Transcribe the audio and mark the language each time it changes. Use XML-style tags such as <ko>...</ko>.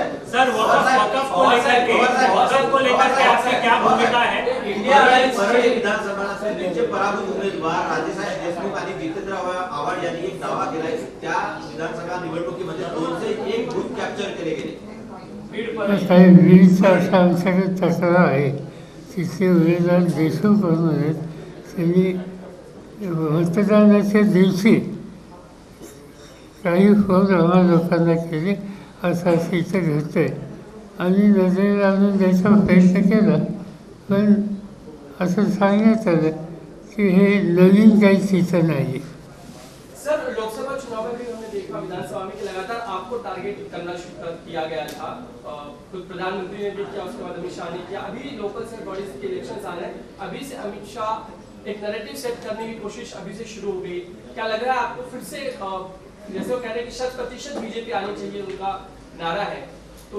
<hi>Sir वक़्फ़ को लेकर के आपकी क्या भूमिका है?</hi> <mr>इंडिया अलायन्स विधानसभा त्यांचे पराभूत उमेदवार राजेसाहेब देशमुख आणि जितेंद्र आव्हाड यांनी एक दावा केलाय, त्या विधानसभा निवडणुकीमध्ये 2 से 1 बूथ कॅप्चर केले गेले। काही विधीचा असा आमच्याकडे तक्रार आहे, तिथे उमेदवार देशमुख म्हणून त्यांनी मतदानाच्या दिवशी काही फोन आम्हा लोकांना केले, असं इथं घडतं आहे आणि नजरेला आणून द्यायचा प्रयत्न केला, पण असं सांगण्यात आलं की हे नवीन काही तिथं नाही।</mr> <hi>सर, लोकसभा चुनाव में भी हमने देखा विधानसभा में कि लगातार आपको टारगेट करना शुरू किया गया था, खुद प्रधानमंत्री ने भी किया, उसके बाद अमित शाह ने किया। अभी लोकल सेट बॉडीज के इलेक्शंस आ रहे हैं, अभी से अमित शाह एक नैरेटिव सेट करने की कोशिश अभी से शुरू हो गई। क्या लग रहा है आपको फिर से, जैसे वो कह रहे हैं कि 100% बीजेपी आनी चाहिए, उनका नारा है, तो</hi>